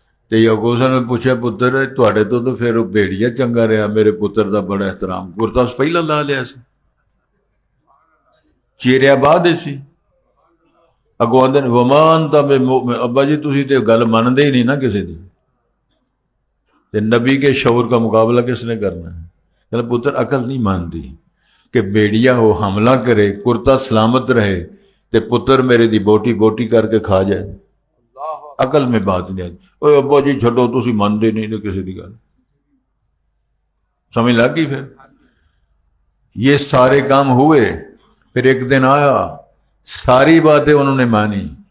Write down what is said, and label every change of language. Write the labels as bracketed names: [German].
[Punjabi] تے یعقوب صاحب نے پوچھا پتر تواڈے تو پھر بھیڑیا چنگا رہا، میرے پتر دا بڑا احترام. کرتا پہلا لا لیا سی، چیریا بعد سی. اگوں آندے [Arabic] وما انت بمؤمن. [Punjabi] ابا جی تسی تے گل مندے ہی نہیں نا کسی دی. [Urdu] تے نبی کے شعور کا مقابلہ کس نے کرنا ہے؟ کہ پتر عقل نہیں مانتی کہ بیڑیا ہو حملہ کرے کرتا سلامت رہے تے پتر میرے دی بوٹی بوٹی کر کے کھا جائے. عقل میں بات نہیں آتی. [Punjabi] اوے ابا جی چھڈو تسی مانتے نہیں تو کسی دی گل. سمجھ لگ گئی. [Urdu] پھر یہ سارے کام ہوئے، پھر ایک دن آیا ساری باتیں انہوں نے مانی.